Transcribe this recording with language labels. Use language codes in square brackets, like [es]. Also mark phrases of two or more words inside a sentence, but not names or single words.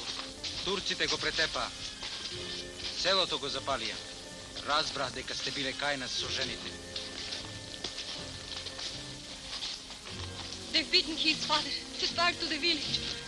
[mk] Турците го претепаа. Селото го запалија. Разбрах дека сте биле кај нас со жените. [en] They've beaten Keith's father. Just back to the village.